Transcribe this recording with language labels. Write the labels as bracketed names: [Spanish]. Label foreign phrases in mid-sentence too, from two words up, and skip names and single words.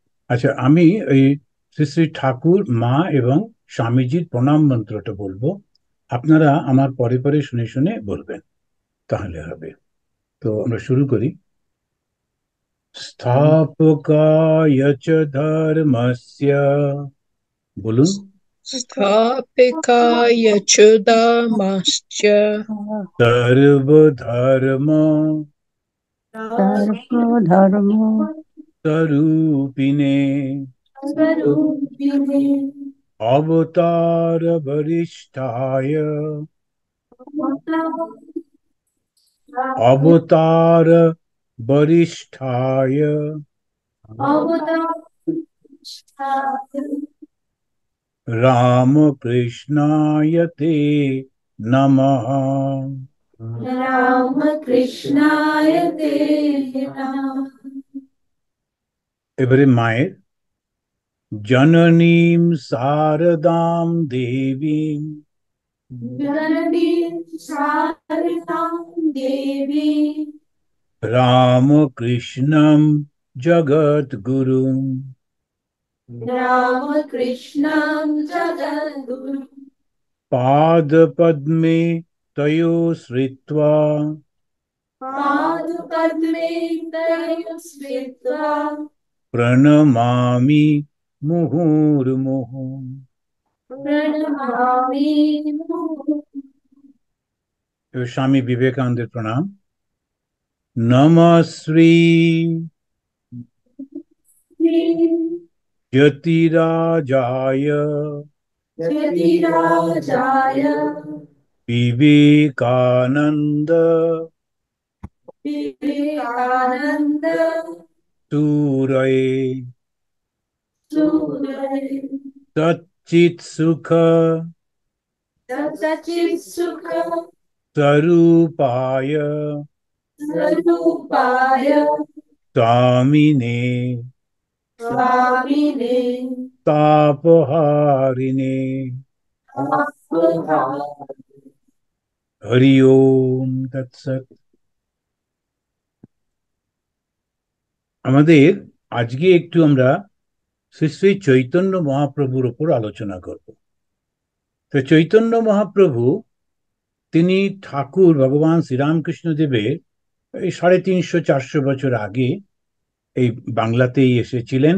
[Bangla] আচ্ছা, আমি এই শ্রী শ্রী ঠাকুর, মা এবং স্বামীজির প্রণাম মন্ত্রটা বলবো। আপনারা আমার পরে পরে শুনে শুনে বলবেন, তাহলে হবে। তো আমরা শুরু করি। [Sanskrit] স্থাপকায় চ ধর্মস্য, [Bangla] বলুন। [Sanskrit] स्थापिकाय च दामश्च সর্বধর্ম सर्वधर्म স্বরূপিণে स्वरूपिणे অবতার বরিষ্ঠায় অবতার বরিষ্ঠায় রামকৃষ্ণায় তে নমঃ। राम कृष्णाय ते नमः। [Bangla] এবারে মায়ের। [Sanskrit] জননীম শারদাম দেবীম जननीं शारदां देवी রামকৃষ্ণম জগদ্গুরুম रामकृष्णं जगद्गुरुं পাদপদ্মে তয়ো শ্রিত্বা पादपद्मे तयोः स्थित्वा প্রণমামি মুহুর্মুহু। प्रणमामि [Bangla] এবার স্বামী বিবেকানন্দের প্রণাম। [Sanskrit] নমঃ শ্রী জ্যোতিরাজায় यतिराजाय বিবেকানন্দ विवेकानन्द সুরয়ে सूरय সচ্চিৎ সুখ सच्चित्सुख স্বরূপায় स्वरूपाय স্বামিনে स्वामिने তাপহারিণে। आपहार। হরি ওম তৎসৎ। [Bangla] আমাদের আজকে একটু আমরা শ্রী শ্রী চৈতন্য মহাপ্রভুর উপর আলোচনা করব। তো চৈতন্য মহাপ্রভু, তিনি ঠাকুর ভগবান শ্রীরামকৃষ্ণ দেবের এই 350-400 বছর আগে এই বাংলাতেই এসেছিলেন।